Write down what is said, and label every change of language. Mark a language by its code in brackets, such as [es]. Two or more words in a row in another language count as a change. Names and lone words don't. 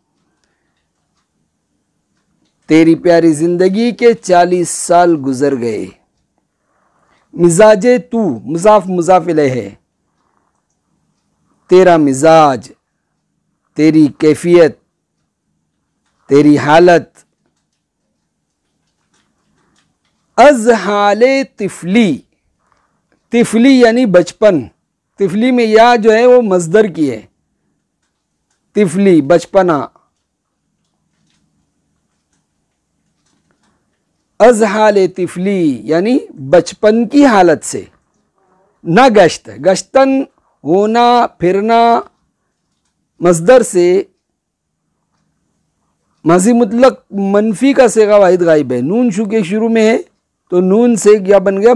[ur] تیری پیاری زندگی کے 40 سال گزر گئے۔ مزاج تو مضاف مضاف الیہ ہے، تیرا مزاج، تیری کیفیت، تیری حالت۔ [fa] از حال طفلی، [ur] طفلی یعنی بچپن، طفلی میں یا جو ہے وہ مصدر کی ہے، طفلی بچپنا۔ [fa] از حال طفلی [ur] یعنی بچپن کی حالت سے، [fa] نہ گشت، [ur] گشتن ہونا پھرنا، مصدر سے ماضی مطلق منفی کا صیغہ واحد غائب ہے۔ نون شو کے شروع میں ہے تو نون سے کیا بن گیا؟